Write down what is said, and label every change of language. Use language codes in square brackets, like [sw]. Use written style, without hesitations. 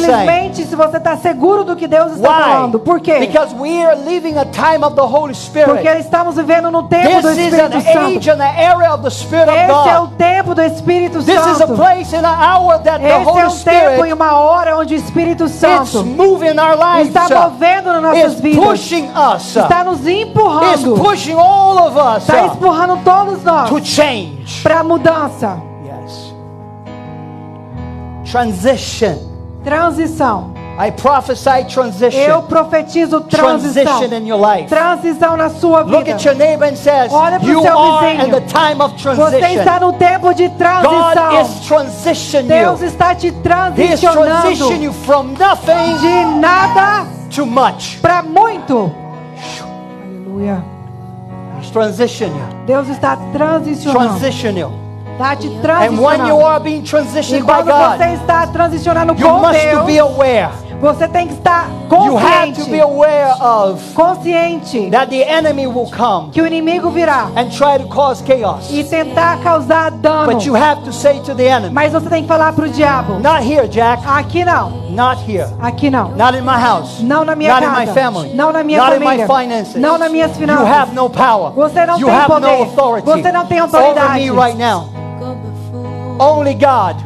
[pt] Simplesmente se você está seguro do que Deus está [en] Why? [pt] falando. Por quê? [en] Because we are living a time of the Holy [pt] Porque [en] Spirit. [pt] estamos vivendo no tempo do [en] This is an [pt] Espírito Santo. [en] age and an era of the Spirit of [pt] Esse é o [en] God. [pt] tempo do Espírito [en] This is a [pt] Santo. [en] place and an hour that the [pt] Esse é [en] Holy [pt] um tempo e [en] Spirit [pt] uma hora onde o Espírito [en] is [pt] Santo [en] moving our lives. [pt] está movendo nas nossas [en] Is [pt] vidas. [en] pushing us. [pt] Está nos [en] Is [pt] empurrando. [en] pushing all of us [pt] Está empurrando todos nós [en] to change. [pt] para a mudança. [en] Yes. Transition. [pt] Transição. [en] I prophesy [pt] Eu [en] transition. [pt] profetizo transição. [en] Transition in your life. [pt] Transição na sua [en] Look [pt] vida. [en] at your neighbor and says, [pt] Olha pro [en] you [pt] seu [en] are [pt] vizinho. [en] in the time of [pt] Você [en] transition. [pt] está no tempo de [en] God [pt] transição. [en] is transitioning [pt] Deus [en] you. [pt] está te [en] He is [pt] transicionando [en] transitioning you from nothing [pt] de nada [en] to much. [pt] para muito. Aleluia. [en] He's transitioning you. [pt] Deus está transicionando. [en] Transition you. [pt] Está te [en] And when you [pt] transicionando. [en] are being [pt] E [en] transitioned by [pt] quando [en] God, [pt] você está transicionando [en] you [pt] com [en] must to be [pt] Deus, [en] aware. [pt] você tem que estar [en] You have to be aware of [pt] Consciente [en] that the enemy will come [pt] que o inimigo virá [en] and try to cause chaos. [pt] e tentar causar dano. [en] But you have to say to the enemy, [pt] Mas você tem que falar para o diabo: [en] not here, Jack. [pt] aqui não, [en] Not here. [pt] aqui não. [en] Not in my house. [pt] Não na minha [en] Not [pt] casa. [en] in my family. [pt] Não na minha [en] Not [pt] família. [en] in my finances. [pt] Não nas minhas [en] You [pt] finanças. [en] have no power. [pt] Você não [en] You [pt] tem [en] have [pt] poder. [en] no authority [pt] Você não tem [en] over [pt] autoridade. [en] me right now. Go before. Only God